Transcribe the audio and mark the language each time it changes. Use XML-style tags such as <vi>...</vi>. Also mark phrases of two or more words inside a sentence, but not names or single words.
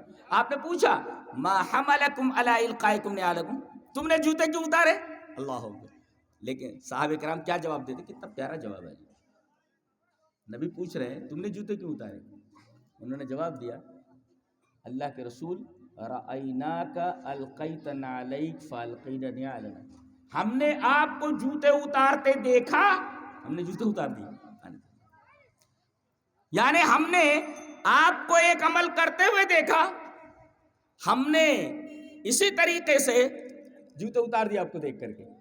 <ur>آپ نے پوچھا</ur> <ar>ما حملکم علی القائکم نعلکم،</ar> <ur>تم نے جوتے کیوں اتارے؟</ur> <ar>اللہ اکبر۔</ar> <ur>لیکن صحابہ کرام کیا جواب دیتے؟ کتنا پیارا جواب ہے۔ نبی پوچھ رہے ہیں تم نے جوتے کیوں اتارے؟ انہوں نے جواب دیا اللہ کے رسول</ur> <ar>رأیناک القیت نعلیک فالقینا نعلنا،</ar> <ur>ہم نے آپ کو جوتے اتارتے دیکھا، ہم نے جوتے اتار دیے۔ یعنی ہم نے آپ کو ایک عمل کرتے ہوئے دیکھا، ہم نے اسی طریقے سے جوتے اتار دیے آپ کو دیکھ کر کے۔</ur>